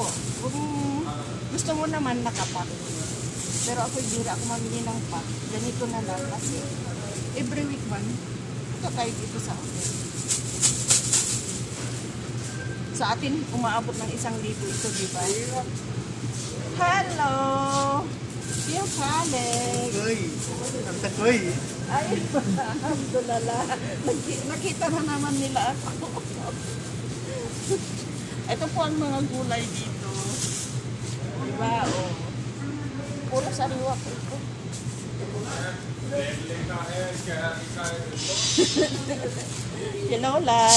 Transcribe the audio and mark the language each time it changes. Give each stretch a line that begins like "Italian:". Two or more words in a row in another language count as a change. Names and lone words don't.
Filipino: Kung gusto mo naman nakapak. Pero ako hindi ako mamili ng pack. Ganito na lang kasi
English: every week
Filipino: man, ito tayo dito sa hotel. Sa atin, umaabot ng 1,000 ito, di ba? Hello! Yung Alex!
Arabic: كويس، أنت كويس؟
Filipino: Ay, alhamdulillah. Nakita na naman nila ako. Ito po ang mga gulay dito. Diba? Oh. Puro sariwa po ito. Hello, Lai.